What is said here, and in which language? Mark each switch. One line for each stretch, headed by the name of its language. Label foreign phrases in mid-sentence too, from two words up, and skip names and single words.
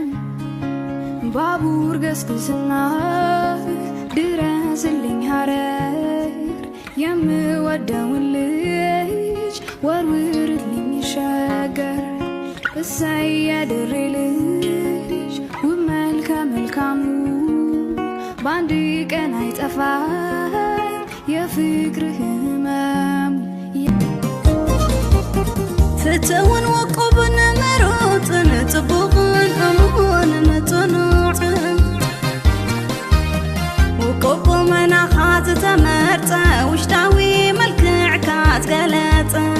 Amharic: ባቡር ገስግስና ድረስልኝ ሐረር የምወደውን ልጅ ወርውርልኝ ሸገር እሰይ የድሬ ልጅ ውብ መልከ መልካሙ በአንድ ቀን አይጠፋ የፍቅርህ ህመም
Tigrinya: ፍትውን ወቁብን መሮጥን ጽቡቕን እሙንን ጽኑዕን ወቁቡ መናኻ ዝተመርፀ ውሽጣዊ መልክዕካ ዝገለፀ